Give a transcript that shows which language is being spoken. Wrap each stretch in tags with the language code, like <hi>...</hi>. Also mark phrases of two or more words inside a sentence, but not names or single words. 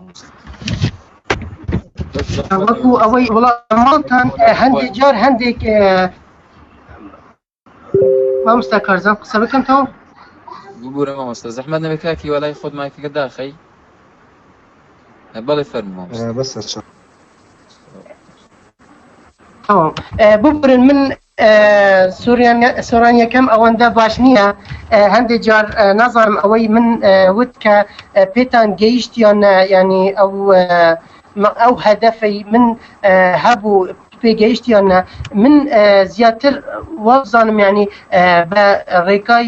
<ckb>وەکو ئەوەی وڵاتمان هەندێک جار هەندێک مامۆستا کارزان قسە بکەمەوە بگورە مامۆستا زەحمەت نەبێت کاکی وەلای خۆت مایکەکە داخەی. بەڵێ فەرموو مامۆستا. بەسە تمام ببرن من سۆرانیەکەم ئەوەندە باش نییە، هەندێک جار نازانم ئەوەی من وت کە پێتان گەیشتیان ینی ئەو هەدەفەی من هەبوو پێگەیشتیان من زیاتر وابزانم ینی بە ڕێگای</ckb>